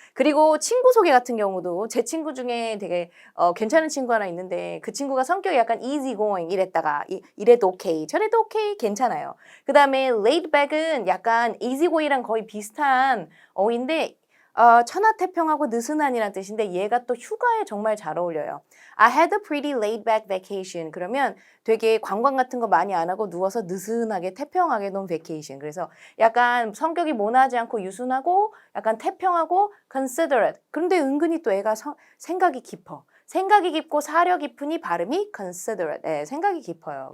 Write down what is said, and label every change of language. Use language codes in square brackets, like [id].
[ko] 그리고 친구 소개 같은 경우도 제 친구 중에 되게 괜찮은 친구 하나 있는데 그 친구가 성격이 약간 easygoing 이랬다가 이래도 오케이 저래도 오케이 괜찮아요. 그 다음에 laid back은 약간 easygoing이랑 거의 비슷한 어인데 천하태평하고 느슨한이라는 뜻인데 얘가 또 휴가에 정말 잘 어울려요. [en] I had a pretty laid back vacation. [ko] 그러면 되게 관광 같은 거 많이 안 하고 누워서 느슨하게 태평하게 논 vacation. 그래서 약간 성격이 모나지 않고 유순하고 약간 태평하고 considerate. 그런데 은근히 또 애가 생각이 깊어. 생각이 깊고 사려 깊으니 발음이 considerate. 생각이 깊어요.